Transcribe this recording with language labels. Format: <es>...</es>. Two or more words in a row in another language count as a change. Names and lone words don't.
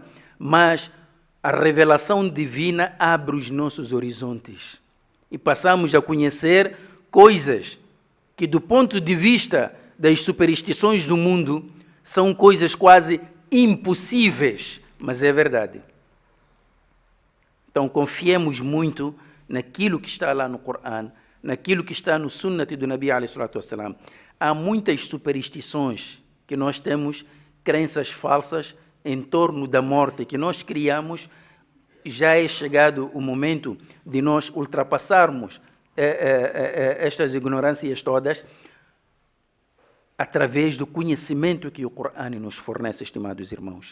<pt>Mas a revelação divina abre os nossos horizontes e passamos a conhecer coisas que, do ponto de vista das superstições do mundo, são coisas quase impossíveis, mas é verdade. Então confiemos muito naquilo que está lá no Corão, naquilo que está no Sunnat do</pt> <ar>نبي عليه الصلاة والسلام.</ar> <pt>Há muitas superstições que nós temos, crenças falsas em torno da morte que nós criamos. Já é chegado o momento de nós ultrapassarmos estas ignorâncias todas através do conhecimento que o Corão nos fornece, estimados irmãos.</pt>